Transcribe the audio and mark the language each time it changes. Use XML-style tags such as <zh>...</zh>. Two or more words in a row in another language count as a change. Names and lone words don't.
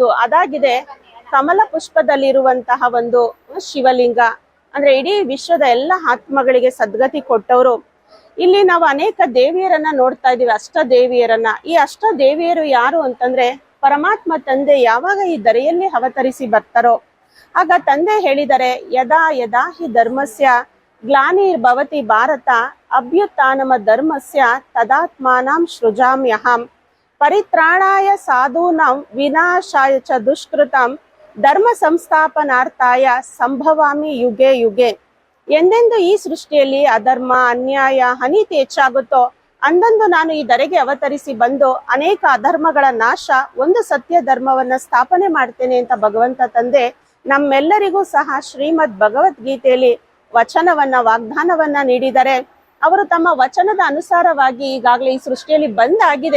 <kn>ಅದಾಗಿದೆ ಕಮಲ ಪುಷ್ಪದಲ್ಲಿರುವಂತಹ ಒಂದು ಶಿವಲಿಂಗ. ಅಂದ್ರೆ ಇಡೀ ವಿಶ್ವದ ಎಲ್ಲ ಆತ್ಮಗಳಿಗೆ ಸದ್ಗತಿ ಕೊಟ್ಟವರು. ಇಲ್ಲಿ ನಾವು ಅನೇಕ ದೇವಿಯರನ್ನ ನೋಡ್ತಾ ಇದೀವಿ, ಅಷ್ಟ ದೇವಿಯರನ್ನ. ಈ ಅಷ್ಟ ದೇವಿಯರು ಯಾರು ಅಂತಂದ್ರೆ ಪರಮಾತ್ಮ ತಂದೆ ಯಾವಾಗ ಈ ಧರೆಯಲ್ಲಿ ಅವತರಿಸಿ ಬರ್ತಾರೋ ಆಗ ತಂದೆ ಹೇಳಿದರೆ,</kn> <sa>ಯದಾ ಯದಾ ಹಿ ಧರ್ಮಸ್ಯ ಗ್ಲಾನಿರ್ಭವತಿ ಭಾರತ ಅಭ್ಯುತ್ಥಾನಮ ಧರ್ಮಸ್ಯ ತದಾತ್ಮಾನಂ ಸೃಜಾಮ್ಯಹಂ ಪರಿತ್ರಾಣಾಯ ಸಾಧೂನಾಂ ವಿನಾಶಾಯ ಚ ದುಷ್ಕೃತಂ ಧರ್ಮ ಸಂಸ್ಥಾಪನಾರ್ಥಾಯ ಸಂಭವಾಮಿ ಯುಗೆ ಯುಗೆ.</sa> <kn>ಎಂದೆಂದು ಈ ಸೃಷ್ಟಿಯಲ್ಲಿ ಅಧರ್ಮ, ಅನ್ಯಾಯ, ಅನೀತಿ ಹೆಚ್ಚಾಗುತ್ತೋ ಅಂದಂದು ನಾನು ಈ ಧರೆಗೆ ಅವತರಿಸಿ ಬಂದು ಅನೇಕ ಅಧರ್ಮಗಳ ನಾಶ, ಒಂದು ಸತ್ಯ ಧರ್ಮವನ್ನ ಸ್ಥಾಪನೆ ಮಾಡ್ತೇನೆ ಅಂತ ಭಗವಂತ ತಂದೆ ನಮ್ಮೆಲ್ಲರಿಗೂ ಸಹ ಶ್ರೀಮದ್ ಭಗವದ್ಗೀತೆಯಲ್ಲಿ ವಚನವನ್ನ, ವಾಗ್ದಾನವನ್ನ ನೀಡಿದರೆ ಅವರು ತಮ್ಮ ವಚನದ ಅನುಸಾರವಾಗಿ ಈಗಾಗಲೇ ಈ ಸೃಷ್ಟಿಯಲ್ಲಿ ಬಂದಾಗಿದೆ.</kn>